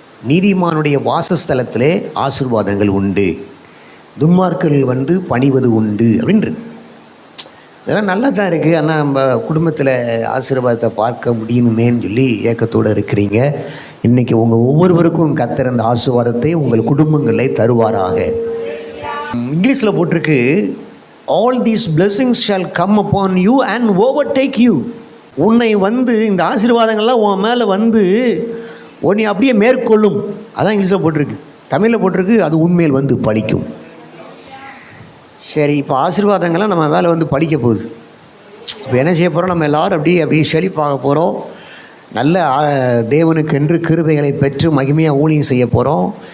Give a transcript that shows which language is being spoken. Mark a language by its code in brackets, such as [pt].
[ta] நீதிமானுடைய வாசஸ்தலத்திலே ஆசீர்வாதங்கள் உண்டு. துன்மார்க்கர்கள் வந்து பணிவது உண்டு அப்படின்றது. இதெல்லாம் நல்லா தான் இருக்குது. ஆனால் நம்ம குடும்பத்தில் ஆசீர்வாதத்தை பார்க்க முடியணுமேன்னு சொல்லி ஏக்கத்தோடு இருக்கிறீங்க. இன்றைக்கி உங்கள் ஒவ்வொருவருக்கும் கர்த்தர் அந்த ஆசீர்வாதத்தை உங்கள் குடும்பங்களை தருவாராக. இங்கிலீஷில் போட்டிருக்கு, [en] all these blessings shall come upon you and overtake you. [ta] உன்னை வந்து இந்த ஆசீர்வாதங்கள்லாம் உன் மேலே வந்து உன்னை அப்படியே மேற்கொள்ளும். அதான் இங்கிலீஷில் போட்டிருக்கு. தமிழில் போட்டிருக்கு, அது உண்மையில் வந்து பலிக்கும். சரி, இப்போ ஆசீர்வாதங்கள்லாம் நம்ம மேலே வந்து பலிக்க போகுது. இப்போ என்ன செய்ய போகிறோம்? நம்ம எல்லோரும் அப்படியே செழிப்பாக போகிறோம். நல்ல தேவனுக்கென்று கிருபைகளை பெற்று மகிமையாக ஊழியம் செய்ய போகிறோம்.